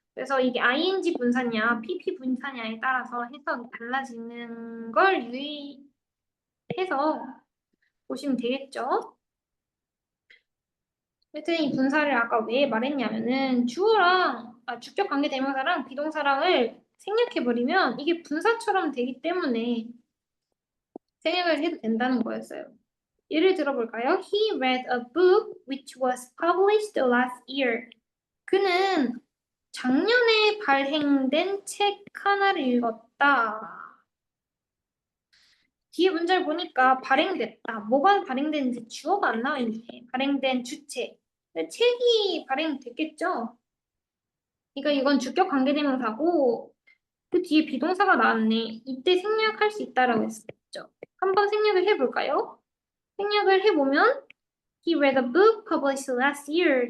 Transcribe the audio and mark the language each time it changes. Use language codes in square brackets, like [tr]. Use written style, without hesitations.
[ko] 그래서 이게 ing 분사냐 pp 분사냐에 따라서 해석이 달라지는 걸 유의해서 보시면 되겠죠. 하여튼 이 분사를 아까 왜 말했냐면은 주격 관계 대명사랑 비동사랑을 생략해버리면 이게 분사처럼 되기 때문에 생략을 해도 된다는 거였어요. 예를 들어볼까요? [en] He read a book which was published last year. [ko] 그는 작년에 발행된 책 하나를 읽었다. 뒤에 문제를 보니까 발행됐다. 뭐가 발행됐는지 주어가 안 나와 있네. 발행된 주체. 근데 책이 발행됐겠죠? 그러니까 이건 주격 관계대명사고 그 뒤에 비동사가 나왔네. 이때 생략할 수 있다라고 했었죠. 한번 생략을 해볼까요? 생략을 해보면 [en] He read a book published last year.